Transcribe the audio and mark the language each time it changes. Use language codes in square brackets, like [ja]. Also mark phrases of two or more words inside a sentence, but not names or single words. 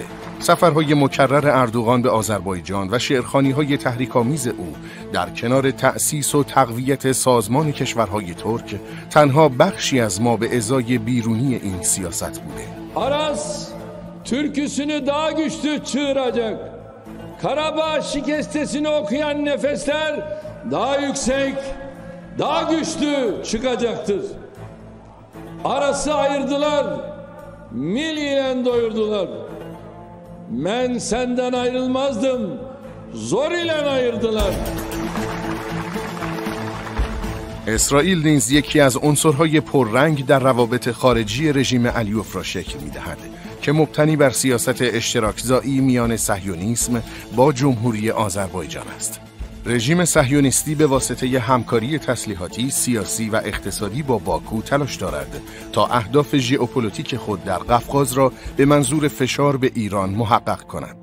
[fa] سفرهای مکرر اردوغان به آذربایجان و شعرخوانی‌های تحریک‌آمیز او در کنار تأسیس و تقویت سازمان کشورهای ترک تنها بخشی از ما به ازای بیرونی این سیاست بوده. [tr] Aras türküsünü daha güçlü çığıracak. Karabağ şikestesini okuyan nefesler daha yüksek, daha güçlü çıkacaktır. Aras'ı ayırdılar, mil ile doyurdular. Ben senden ayrılmazdım, zor ile ayırdılar. [fa] اسرائیل نیز یکی از عنصرهای پررنگ در روابط خارجی رژیم علیوف را شکل می‌دهد که مبتنی بر سیاست اشتراکزایی میان صهیونیسم با جمهوری آذربایجان است. رژیم صهیونیستی به واسطه همکاری تسلیحاتی، سیاسی و اقتصادی با باکو تلاش دارد تا اهداف ژئوپلیتیک خود در قفقاز را به منظور فشار به ایران محقق کند.